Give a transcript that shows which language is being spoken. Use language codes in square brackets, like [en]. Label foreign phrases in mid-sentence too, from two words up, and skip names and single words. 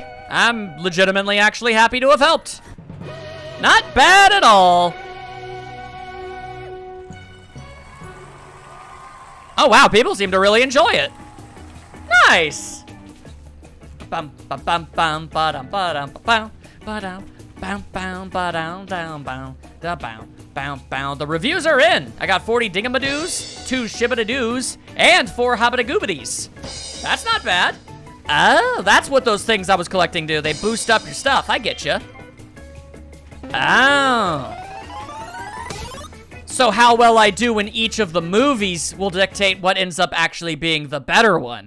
[en] I'm legitimately actually happy to have helped. Not bad at all. Oh wow, people seem to really enjoy it. Nice. Bum bum bum bum ba-dum ba-dum ba-dum ba-dum bam bam ba-dum down bam da bam bam bam. The reviews are in. I got 40 dingamadoos, 2 shibadadoos, and 4 habadagoobities. That's not bad. Oh, that's what those things I was collecting do. They boost up your stuff. I get you. Oh. So how well I do in each of the movies will dictate what ends up actually being the better one.